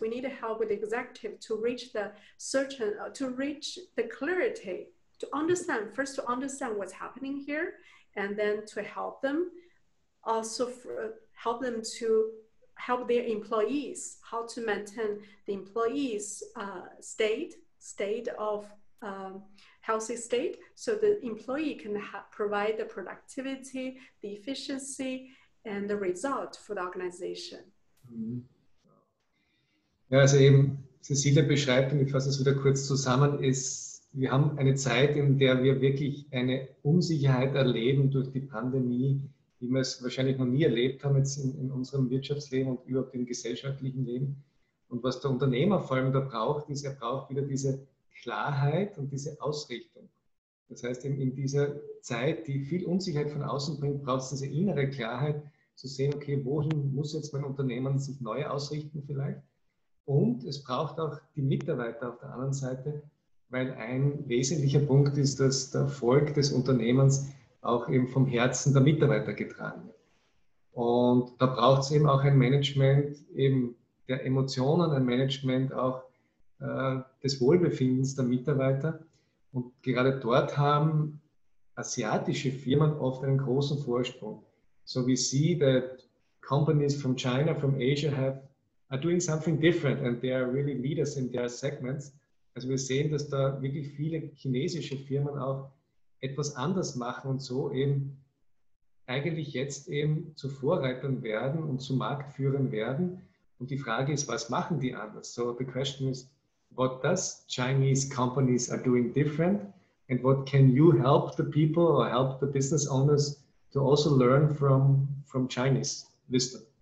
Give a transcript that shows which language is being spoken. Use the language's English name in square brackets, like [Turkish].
[English] We need to help with the executive to reach the clarity, to understand what's happening here, and then to help them, also help them to help their employees, how to maintain the employees' state of healthy state, so the employee can provide the productivity, the efficiency, and the result for the organization. [German] Ja, also eben, Cecilia beschreibt, und ich fasse es wieder kurz zusammen, wir haben eine Zeit, in der wir wirklich eine Unsicherheit erleben durch die Pandemie, wie wir es wahrscheinlich noch nie erlebt haben jetzt in unserem Wirtschaftsleben und überhaupt im gesellschaftlichen Leben. Und was der Unternehmer vor allem da braucht, ist, er braucht wieder diese Klarheit und diese Ausrichtung. Das heißt, in dieser Zeit, die viel Unsicherheit von außen bringt, braucht es diese innere Klarheit, zu sehen, okay, wohin muss jetzt mein Unternehmen sich neu ausrichten vielleicht? Und es braucht auch die Mitarbeiter auf der anderen Seite, weil ein wesentlicher Punkt ist, dass der Erfolg des Unternehmens auch eben vom Herzen der Mitarbeiter getragen wird. Und da braucht es eben auch ein Management eben der Emotionen, ein Management auch des Wohlbefindens der Mitarbeiter. Und gerade dort haben asiatische Firmen oft einen großen Vorsprung. [English] So we see that companies from China, from Asia are doing something different and they are really leaders in their segments. [German] Also wir sehen, dass da wirklich viele chinesische Firmen auch etwas anders machen und so eben eigentlich jetzt eben zu Vorreitern werden und zu Marktführern werden. Und die Frage ist, was machen die anders? [English] So the question is, what does Chinese companies are doing different? And what can you help the people or help the business owners to also learn from Chinese wisdom?